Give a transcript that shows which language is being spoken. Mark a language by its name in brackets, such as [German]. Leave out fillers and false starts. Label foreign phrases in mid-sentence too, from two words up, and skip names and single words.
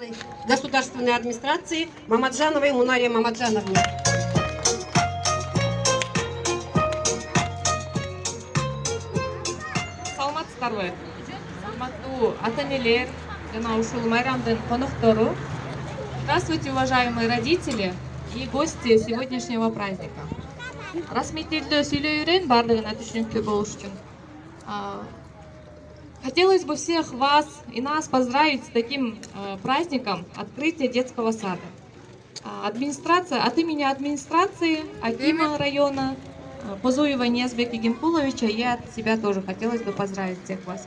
[Russian] государственной администрации Мамаджановой Мунаре Мамаджановне. [Kyrgyz] Саламатсыздарбы? Саламаттуу ата-энелер жана ушул майрамдын коноктору. [Russian] Здравствуйте, уважаемые родители и гости сегодняшнего праздника. [Kyrgyz] Расмий тилде сүйлөй үйрен, бардыгына түшүнүктүү болуш үчүн. [Russian] Хотелось бы всех вас и нас поздравить с таким праздником открытия детского сада. Администрация, от имени администрации Акима района Позуева Ниязбека Гимпуловича я от себя тоже хотелось бы поздравить всех вас.